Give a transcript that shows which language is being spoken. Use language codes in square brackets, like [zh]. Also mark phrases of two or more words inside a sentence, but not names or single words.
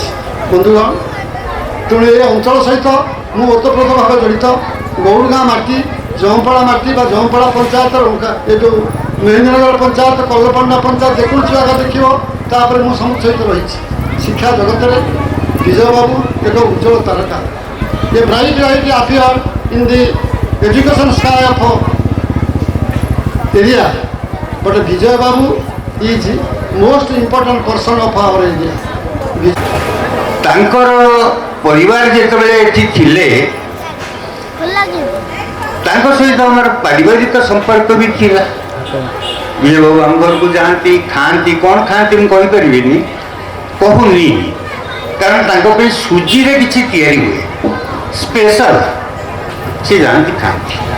[or] ବନ୍ଧୁଗଣ, ତେଣୁ ଏ ଅଞ୍ଚଳ ସହିତ ମୁଁ ଓତପ୍ରୋତ ଭାବେ ଜଡ଼ିତ। ଗୌଡ଼ ଗାଁ ମାଟି, ଜଅଁପଡ଼ା ମାଟି ବା ଜଅଁପଡ଼ା ପଞ୍ଚାୟତର ଏ ଯେଉଁ ମହେନ୍ଦ୍ରନଗର ପଞ୍ଚାୟତ, କଲ୍ଲପଣ୍ଡା ପଞ୍ଚାୟତ ଯେକୌଣସି ଜାଗା ଦେଖିବ ତାପରେ ମୁଁ ସମସ୍ତ ସହିତ ରହିଛି। ଶିକ୍ଷା ଜଗତରେ ବିଜୟ ବାବୁ ଏକ ଉଜ୍ଜଳ ତାରକା। [en] a bright appear in the education sky of area, but Vijay Babu is most important person of our area. [or] ତାଙ୍କର ପରିବାର ଯେତେବେଳେ ଏଠି ଥିଲେ ତାଙ୍କ ସହିତ ଆମର ପାରିବାରିକ ସମ୍ପର୍କ ବି ଥିଲା। ବିଜୟ ବାବୁ ଆମ ଘରକୁ ଯାଆନ୍ତି, ଖାଆନ୍ତି। କ'ଣ ଖାଆନ୍ତି ମୁଁ କହିପାରିବିନି, କହୁନି, କାରଣ ତାଙ୍କ ପାଇଁ ସୁଜିରେ କିଛି ତିଆରି ହୁଏ ସ୍ପେଶାଲ, ସେ ଯାଆନ୍ତି ଖାଆନ୍ତି।